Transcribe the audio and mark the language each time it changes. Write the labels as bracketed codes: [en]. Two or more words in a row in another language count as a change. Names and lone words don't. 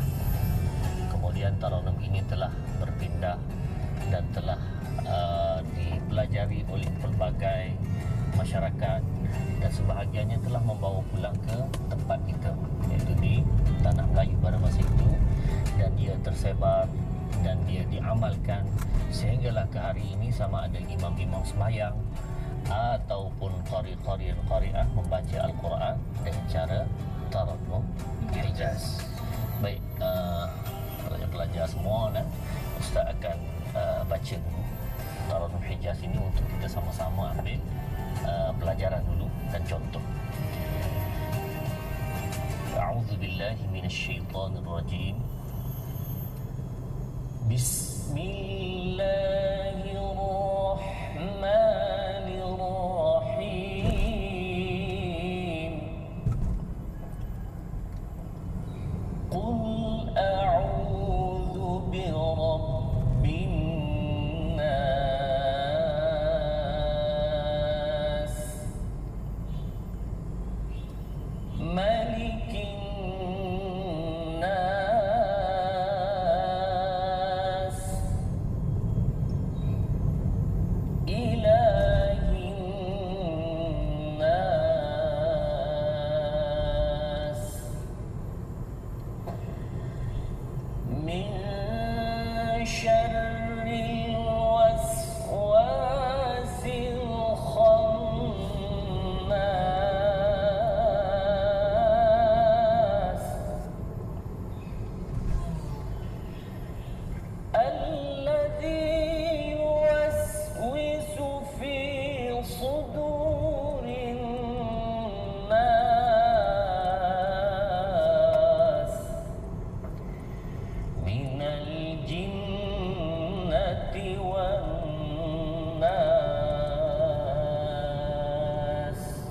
[ms] Kemudian Tarannum ini telah berpindah dan telah dipelajari oleh pelbagai masyarakat, dan sebahagiannya telah membawa pulang ke tempat kita, iaitu di tanah Melayu pada masa itu, dan dia tersebar dan dia diamalkan sehinggalah ke hari ini, sama ada imam-imam sembahyang ataupun qari'ah membaca Al-Quran dengan cara Tarannum Hijaz. Baik, pelajar-pelajar semua, Ustaz akan baca dulu Tarannum Hijaz ini untuk kita sama-sama ambil pelajaran dulu dan contoh. [ar] أعوذ بالله من الشيطان الرجيم. Bismillahirrahmanirrahim. قل أعوذ برب الناس، ملك الناس, إله الناس، من شر الوسواس الخناس, الذي يوسوس في صدور الناس، من الجنة والناس.